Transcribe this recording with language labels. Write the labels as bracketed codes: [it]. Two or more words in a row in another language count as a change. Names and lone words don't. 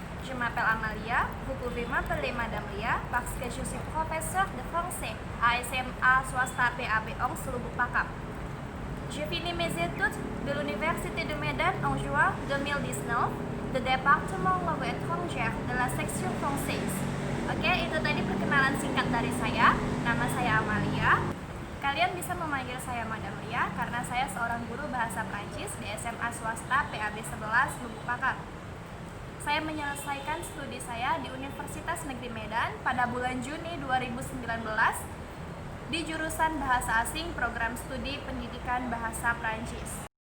[fr] je m'appelle Amalia. Vous pouvez m'appeler Madame Lia parce que je suis professeur de français à SMA swasta PAB 11 Lubuk Pakam. J'ai fini mes études de l'Université de Medan en juin 2019 de département langue étrangère de la section française. [id] Oke, itu tadi perkenalan singkat dari saya. Nama saya Amalia. Kalian bisa memanggil saya Madam Lia karena saya seorang guru bahasa Prancis di SMA swasta PAB 11 Lubuk Pakam. Saya menyelesaikan studi saya di Universitas Negeri Medan pada bulan Juni 2019 di jurusan Bahasa Asing Program Studi Pendidikan Bahasa Prancis.